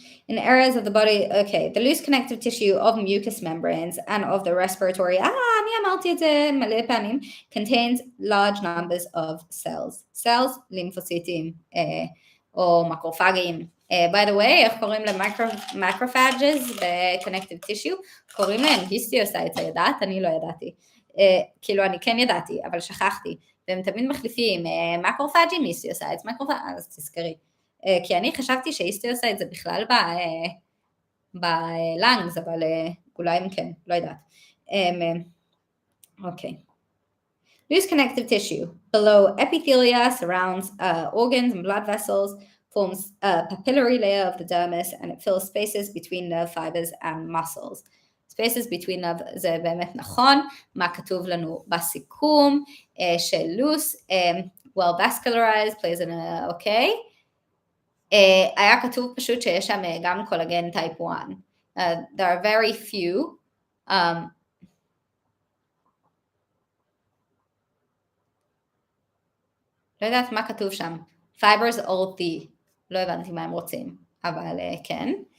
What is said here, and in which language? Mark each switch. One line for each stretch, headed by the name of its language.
English: In areas of the body, okay, the loose connective tissue of mucous membranes and of the respiratory,
Hebrew: אני אמרתי את זה מלא פעמים,
English: contains large numbers of cells, לימפוציטים, או מקרופגים. By the way,
Hebrew: איך קוראים למקרופאג'ס ב-connective tissue? קוראים להם היסטיוסייטס, ידעת? אני לא ידעתי. כאילו אני כן ידעתי, אבל שכחתי. והם תמיד מחליפים מקרופאג'ים, היסטיוסייטס, אז תזכרי. כי אני חשבתי שהיסטיוסייט זה בכלל בלנגס, אבל אולי אם כן, לא יודעת.
English: Okay. Loose connective tissue below epithelia surrounds organs and blood vessels, forms a papillary layer of the dermis, and it fills spaces between nerve fibers and muscles. Spaces between nerve,
Hebrew: זה באמת נכון. מה כתוב לנו בסיכום של loose,
English: well vascularized, plays in a, okay.
Hebrew: היה כתוב פשוט שיש שם גם קולגן type 1.
English: There are very few.
Hebrew: לא יודעת מה כתוב שם.
English: Fibers or the.
Hebrew: לא הבנתי מה הם רוצים, אבל כן.